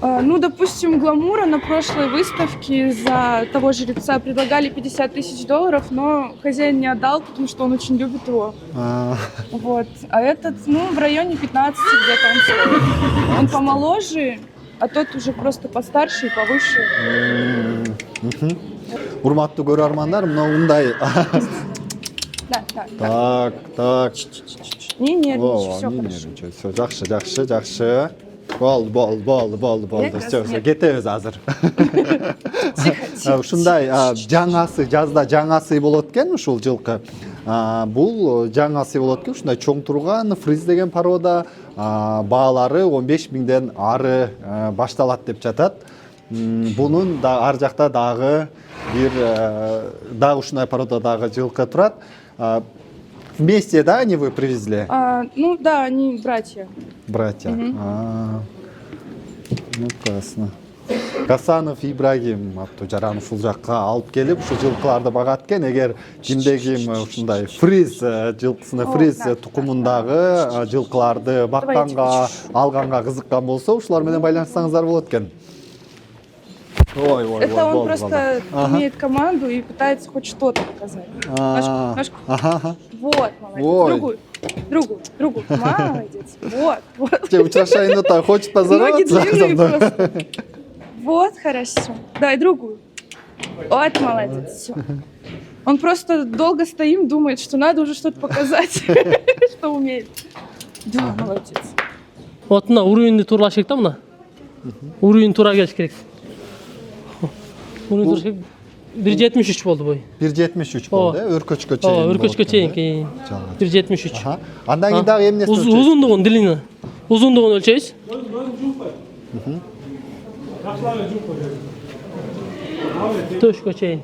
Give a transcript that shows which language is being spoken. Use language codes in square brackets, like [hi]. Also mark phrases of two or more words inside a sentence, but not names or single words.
[ru] Ну, допустим, Гламура на прошлой выставке за того жреца предлагали $50 000, но хозяин не отдал, потому что он очень любит его. Вот. А этот, ну, в районе 15 где-то он стоит. Он помоложе, а тот уже просто постарше и повыше. [ky] Урматтуу көрөрмандар, мына ундай. [ru] Да, да. Так. Не нервничай, О, все не хорошо. нервничай. Всё, [ky] жакшы. Болду. Всё, кетебиз азыр. [ru] Тихо. [ky] Ушундай жаңасы, жазда жаңасы болот экен ушул жылкы. Бул жаңасы болот экен, ушундай чоң турган фриз деген порода, баалары 15 000ден ары башталат деп жатат. Бунун да ар жакта дагы дагы ушундай породадагы жылкы турат. [ru] Вместе, да, они вы привезли? Ну да, они братья. Братья. Ну, классно. [ky] Гасанов Ибрагим аттуу ушул жакка алып келип, ушу жылкыларды багат экен. Эгер кимдеги ушундай фриз жылкысына фриз тукумундагы жылкыларды бакканга, алганга кызыккан болсо, ушулар менен байланышсаңыздар болот экен. Ой, [ru] Это он просто имеет команду и пытается хоть что-то показать. Ножку. Вот, молодец. Другую. Молодец. Вот. Учрашайны хочет поздороваться. Ноги длинные просто. Вот, хорошо. Дай другую. Вот, молодец. Все. Он просто долго стоим, думает, что надо уже что-то показать, что умеет. Да, молодец. [ky] Вот мына уровеньди тууралаш керек да, мына. Уровень туура келиш керек. Уровень тууралаш керек. 1.73 болду бой. 1.73 болду, өркөчкө чейин. Өркөчкө чейин кийин. 1.73. Андан кийин дагы эмнесин өлчөйсүз? Узундугун, длина. Узундугун өлчөйбүз. Төшкө чейин.